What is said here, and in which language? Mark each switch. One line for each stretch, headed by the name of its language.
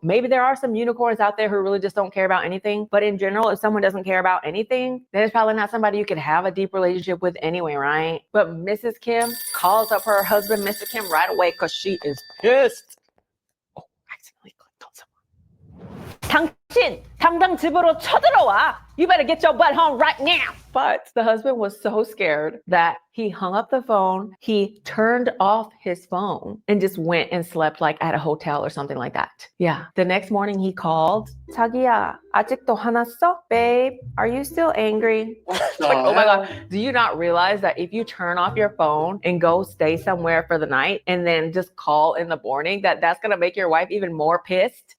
English: Maybe there are some unicorns out there who really just don't care about anything. But in general, if someone doesn't care about anything, then it's probably not somebody you could have a deep relationship with anyway, right? But Mrs. Kim calls up her husband, Mr. Kim, right away because she is pissed. Oh, accidentally clicked on someone.
Korean: 당신 당장 집으로 쳐들어와.
English: You better get your butt home right now. But the husband was so scared that he hung up the phone. He turned off his phone and just went and slept like at a hotel or something like that. Yeah. The next morning he called.
Korean: 자기야, 아직도 화났어?
English: Babe, are you still angry? Like, oh my God. Do you not realize that if you turn off your phone and go stay somewhere for the night and then just call in the morning, that's going to make your wife even more pissed?